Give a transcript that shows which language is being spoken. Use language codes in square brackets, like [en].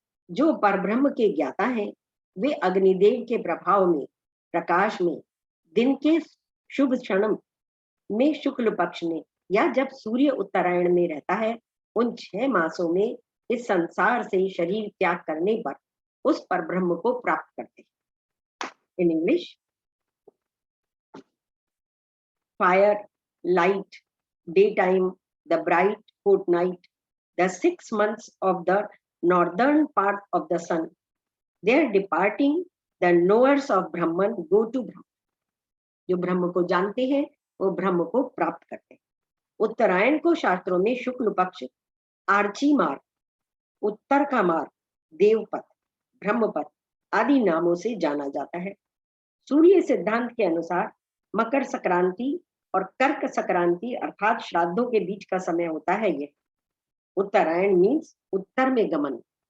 [hi] जो परब्रह्म के ज्ञाता हैं वे अग्निदेव के प्रभाव में, प्रकाश में, दिन के शुभ क्षण में, शुक्ल पक्ष में या जब सूर्य उत्तरायण में रहता है, उन 6 मासों में इस संसार से शरीर त्याग करने पर उस परब्रह्म को प्राप्त करते हैं। [en] In English, fire, light, daytime, the bright fortnight, the 6 months of the northern part of the sun. Their departing, the knowers of Brahman go to Brahman. [hi] जो ब्रह्म को जानते हैं वो ब्रह्म को प्राप्त करते हैं। उत्तरायण को शास्त्रों में शुक्ल पक्ष, आर्ची मार्ग, उत्तर का मार्ग, देवपथ, ब्रह्मपथ आदि नामों से जाना जाता है। सूर्य सिद्धांत के अनुसार मकर संक्रांति और कर्क संक्रांति अर्थात श्राद्धों के बीच का समय होता है। यह उत्तरायण मीन्स उत्तर में गमन।